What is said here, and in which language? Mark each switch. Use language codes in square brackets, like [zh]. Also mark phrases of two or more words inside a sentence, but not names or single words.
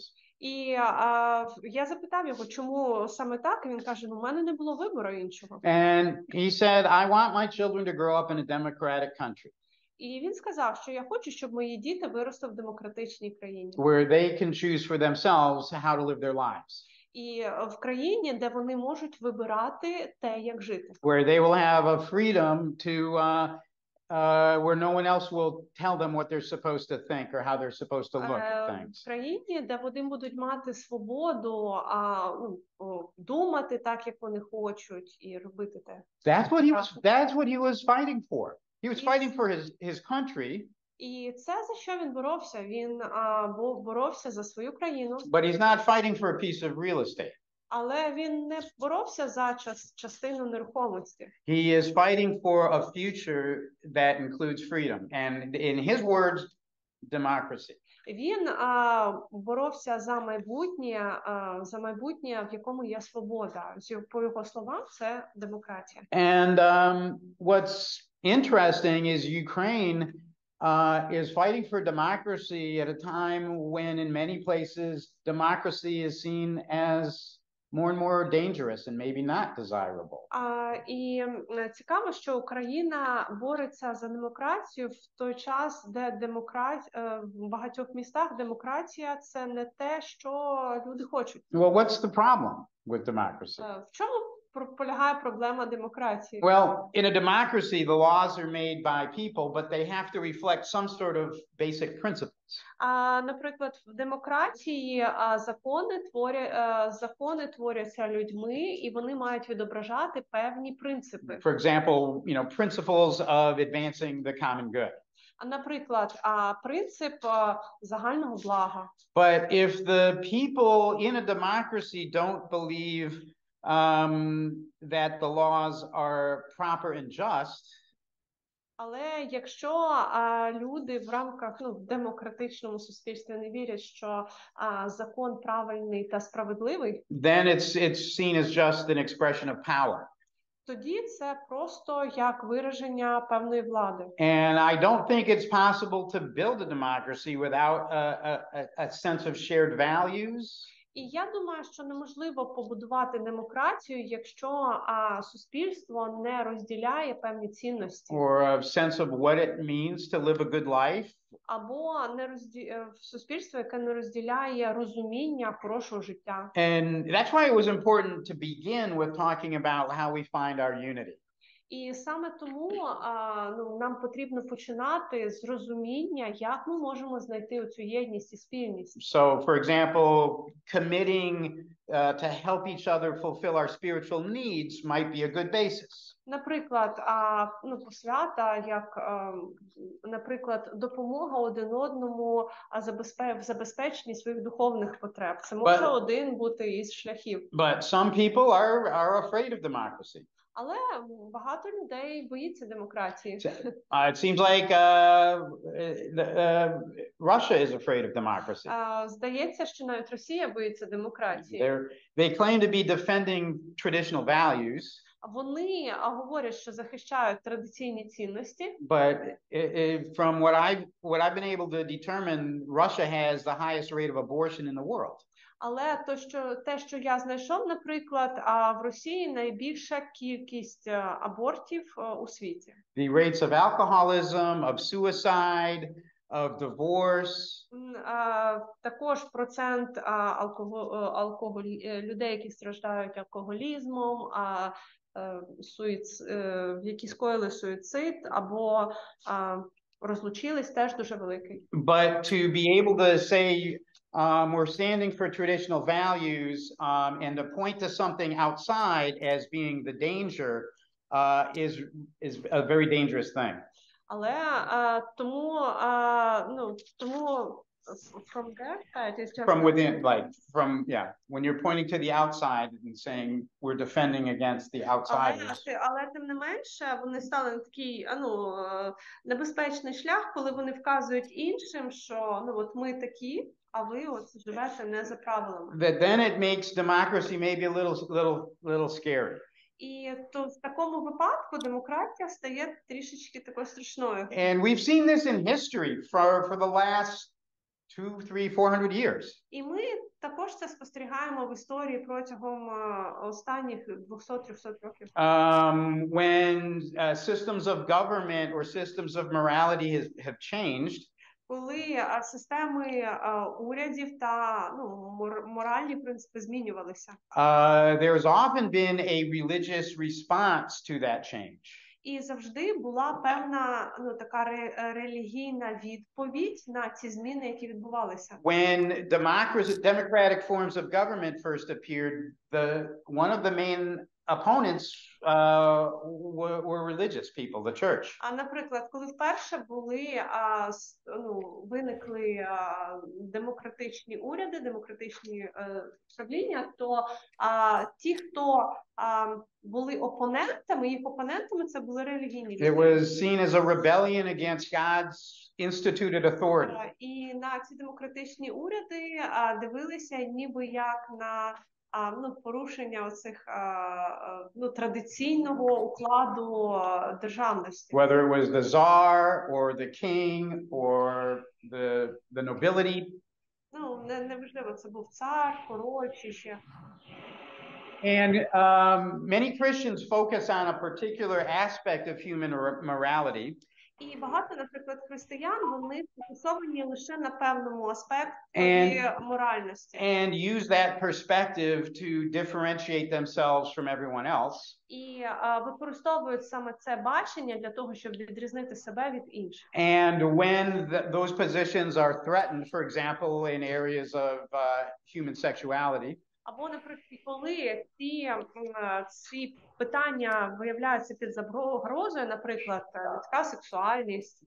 [uk] І я запитав його, чому саме так, і він каже, у мене не було вибору іншого. [en] And he said, I want my children to grow up in a democratic country. [uk] І він сказав, що я хочу, щоб мої діти виросли в демократичній країні. [en] Where they can choose for themselves how to live their lives. [uk] І в країні, де вони можуть вибирати те, як жити. [en] Where they will have a freedom to where no one else will tell them what they're supposed to think or how they're supposed to look at things. [uk] В країні, де вони будуть мати свободу, думати так, як вони хочуть, і робити те. [en] That's what he was fighting for. He was fighting for his country. [uk] І це за що він боровся? Він боровся за свою країну. [en] But he's not fighting for a piece of real estate. [uk] Але він не боровся за частину нерухомості. [en] He is fighting for a future that includes freedom, and in his words, democracy. [uk] Він боровся за майбутнє, в якому є свобода. По його словам, це демократія. [en] And what's interesting is Ukraine is fighting for democracy at a time when in many places democracy is seen as more and more dangerous and maybe not desirable. [uk] І цікаво, що Україна бореться за демократію в той час, де в багатьох містах демократія – це не те, що люди хочуть. [en] Well, what's the problem with democracy? [uk] В чому полягає проблема демократії? [en] Well, in a democracy, the laws are made by people, but they have to reflect some sort of basic principles. [uk] Наприклад, в демократії закони творяться людьми, і вони мають відображати певні принципи. [en] For example, principles of advancing the common good. [uk] Наприклад, принцип загального блага. [en] But if the people in a democracy don't believe that the laws are proper and just, [uk] але якщо люди в рамках в демократичному суспільстві не вірять, що закон правильний та справедливий, [en] then it's seen as just an expression of power. [uk] Тоді це просто як вираження певної влади. [en] And I don't think it's possible to build a democracy without a sense of shared values. [uk] І я думаю, що неможливо побудувати демократію, якщо суспільство не розділяє певні цінності. [en] Or a sense of what it means to live a good life. [uk] Або суспільство, яке не розділяє розуміння хорошого життя. [en] And that's why it was important to begin with talking about how we find our unity. [uk] І саме тому нам потрібно починати з розуміння, як ми можемо знайти оцю єдність і спільність. [en] So, for example, committing to help each other fulfill our spiritual needs might be a good basis. [uk] Наприклад, посвята, як, наприклад, допомога один одному в забезпеченні своїх духовних потреб. Це може один бути із шляхів. [en] But some people are afraid of democracy. [uk] Але багато людей боїться демократії. [en] It seems like Russia is afraid of democracy. [uk] Здається, що навіть Росія боїться демократії. [en] They claim to be defending traditional values. [uk] Вони говорять, що захищають традиційні цінності. [en] But from what I've been able to determine, Russia has the highest rate of abortion in the world. [uk] Але те, що я знайшов, наприклад, в Росії найбільша кількість абортів у світі. [en] The rates of alcoholism, of suicide, of divorce. [uk] Також процент людей, які страждають алкоголізмом, які скоїли суїцид або розлучились, теж дуже великий. [en] But to be able to say we're standing for traditional values and to point to something outside as being the danger is a very dangerous thing. [uk] Але тому [en] from their side is just from within, like when you're pointing to the outside and saying we're defending against the outsiders. [uk] Але тим не менше вони стали на такий небезпечний шлях, коли вони вказують іншим, що от ми такі, а ви от живете не за правилами. [en] Then it makes democracy maybe a little scary. [uk] І то в такому випадку демократія стає трішечки такою страшною. [en] And we've seen this in history for the last 400 years. [uk] І ми також це спостерігаємо в історії протягом останніх 200-300 років. [en] When systems of government or systems of morality have changed, [uk] коли системи урядів та моральні принципи змінювалися. [en] There's often been a religious response to that change. [uk] І завжди була певна така релігійна відповідь на ці зміни, які відбувалися. [en] When democratic forms of government first appeared, one of the main opponents were religious people, the church. [uk] Наприклад, коли вперше виникли демократичні уряди, демократичні правління, то ті, хто були опонентами, їх опонентами це були релігійні люди. [en] It was seen as a rebellion against God's instituted authority. [uk] І на ці демократичні уряди дивилися ніби як на порушення оцих традиційного укладу державності. [en] Whether it was the czar or the king or the nobility. [uk] Неважливо, це був цар, король чи ще. [en] And many Christians focus on a particular aspect of human morality. [uk] І багато, наприклад, християн, вони сфокусовані лише на певному аспекті моральності. [en] And use that perspective to differentiate themselves from everyone else. [uk] І використовують саме це бачення для того, щоб відрізнити себе від інших. [en] And when those positions are threatened, for example, in areas of human sexuality. [uk] Або, наприклад, коли ці питання виявляються під загрозою, наприклад, людська сексуальність,